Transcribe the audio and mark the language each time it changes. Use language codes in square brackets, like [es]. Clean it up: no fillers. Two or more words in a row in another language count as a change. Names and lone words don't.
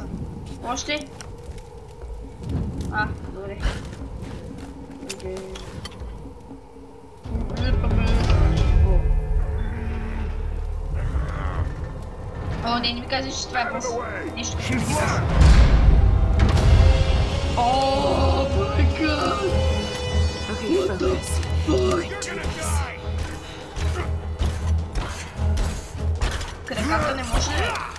[bg] Още? Добре. Не ми казваш, че това е бос. Нещо ще ми казва. [en] My God! What the fuck? [bg] Краката не може ли?